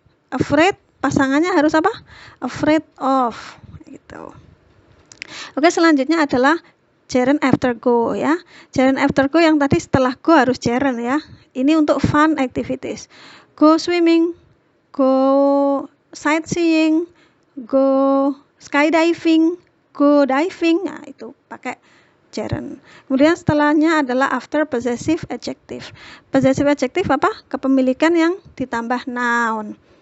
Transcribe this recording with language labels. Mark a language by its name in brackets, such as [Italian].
[Indonesian] Afraid pasangannya harus apa? Afraid of gitu. Oke, selanjutnya adalah gerund after go ya. Gerund after go yang tadi setelah go harus gerund ya. Ini untuk fun activities. [English] Go swimming, go sightseeing, go skydiving, go diving. [Indonesian] Nah, itu pakai gerund. Kemudian setelahnya adalah after possessive adjective. Possessive adjective apa? Kepemilikan yang ditambah noun.